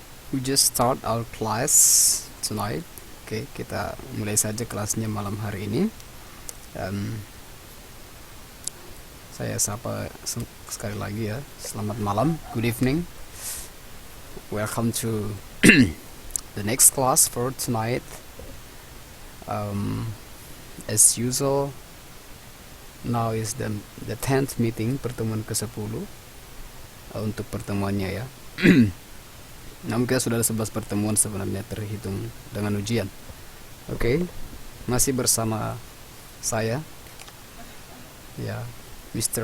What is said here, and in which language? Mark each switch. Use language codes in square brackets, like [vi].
[en] We just start our class tonight. [id] Oke, kita mulai saja kelasnya malam hari ini. Saya sapa sekali lagi ya. Selamat malam, [en] good evening. Welcome to the next class for tonight. As usual, now is the 10th meeting, [id] pertemuan ke-10 untuk pertemuannya ya. Namun kita sudah ada 11 pertemuan sebenarnya terhitung dengan ujian. Oke, masih bersama saya ya, Mr.